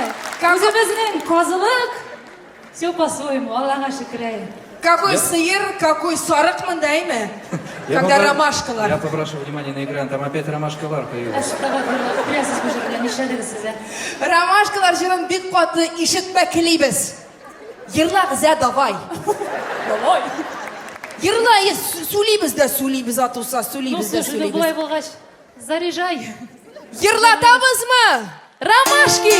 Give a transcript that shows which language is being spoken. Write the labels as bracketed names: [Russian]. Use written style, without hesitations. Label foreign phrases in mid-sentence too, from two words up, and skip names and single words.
[Tatar] Үзебезнең казылык. [Russian] Все по-своему. [Tatar] Аллаһка шөкер. Какой сыер, какой сарык мындаймы? [Russian] Когда ромашкалар. Я попрошу внимания на экран, там опять Ромашкалар появился. [Tatar] Беләсез бу җырны нишләдегез сез? Ромашкалар җырын бик каты ишетмәклибез. Йырлагыз, давай. [Russian] Давай. [Tatar] Йырлай, сүлибез дә сүлибез, атуса, [Russian] Ну, [Tatar] сүлибез дә [Russian] слушай, ну булай [Tatar] сүлибез. булгач, заряжай. Йырлатабызмы? Ромашки!